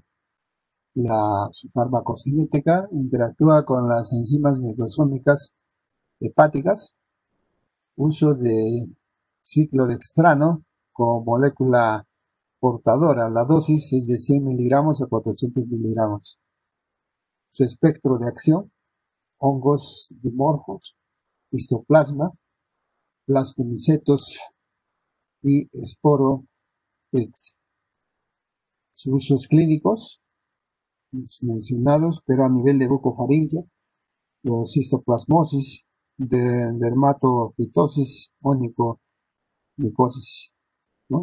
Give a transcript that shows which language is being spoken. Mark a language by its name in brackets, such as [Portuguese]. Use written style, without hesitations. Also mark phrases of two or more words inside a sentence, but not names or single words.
[Spanish] La farmacocinética interactúa con las enzimas microsómicas hepáticas, uso de ciclodextrano como molécula portadora. La dosis es de 100 miligramos a 400 miligramos. Su espectro de acción, hongos dimorfos, histoplasma, plastomicetos y esporotrix. Sus usos clínicos, los mencionados, pero a nivel de bucofaringe, los histoplasmosis, de dermatofitosis, onicomicosis, ¿no?